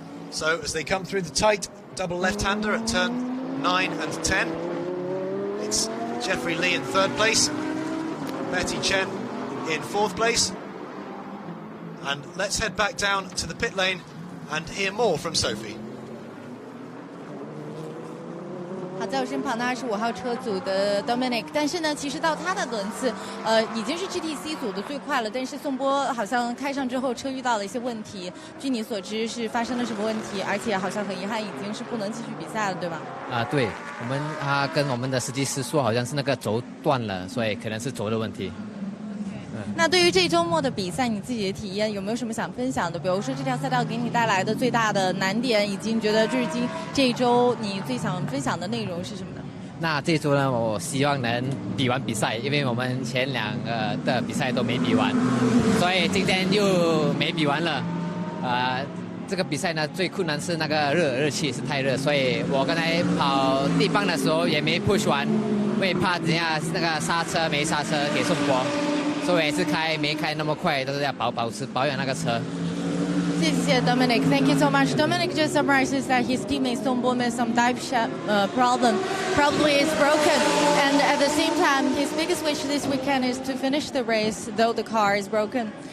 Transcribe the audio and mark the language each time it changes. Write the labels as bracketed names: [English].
[English] So as they come through the tight double left-hander at turn 9 and 10, it's Jeffrey Lee in third place, Betty Chen in fourth place. And let's head back down to the pit lane and hear more from Sophie. [Chinese] 好，在我身旁的25号车组的 Dominic， 但是呢，其实到他的轮次，已经是 GTC 组的最快了。但是宋波好像开上之后，车遇到了一些问题。据你所知，是发生了什么问题？而且好像很遗憾，已经是不能继续比赛了，对吧？对，他跟我们的司机师说，好像是那个轴断了，所以可能是轴的问题。那对于这周末的比赛，你自己的体验有没有什么想分享的？比如说这条赛道给你带来的最大的难点，以及你觉得至今这一周你最想分享的内容是什么呢？那这周呢，我希望能比完比赛，因为我们前2个的比赛都没比完，所以今天又没比完了。这个比赛呢，最困难是那个热气是太热，所以我刚才跑地棒的时候也没 push 完，因为怕等下那个刹车没刹车给宋波，所以也是没开那么快，都是要保养那个车。谢谢 [English] Dominic. Thank you so much. Dominic just summarizes that his teammate Songbo made some dive shaft problem. Probably it's broken. And at the same time, his biggest wish this weekend is to finish the race, though the car is broken.